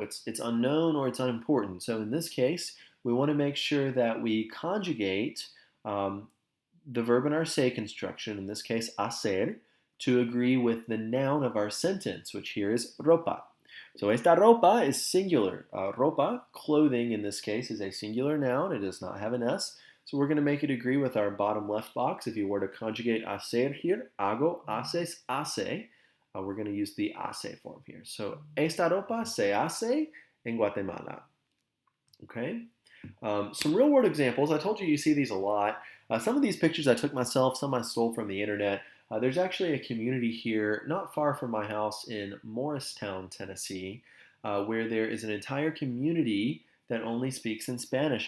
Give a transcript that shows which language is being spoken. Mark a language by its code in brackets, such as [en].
[en] It's unknown or it's unimportant. So in this case, we want to make sure that we conjugate the verb in our se construction, in this case, hacer, to agree with the noun of our sentence, which here is ropa. So esta ropa is singular. Ropa, clothing in this case, is a singular noun. It does not have an S. So we're going to make it agree with our bottom left box. If you were to conjugate hacer here, hago, haces, hace, we're going to use the hace form here. [es] So esta ropa se hace en Guatemala. [en] Okay. Some real world examples. I told you see these a lot. Some of these pictures I took myself, some I stole from the internet. There's actually a community here not far from my house in Morristown, Tennessee, where there is an entire community that only speaks in Spanish.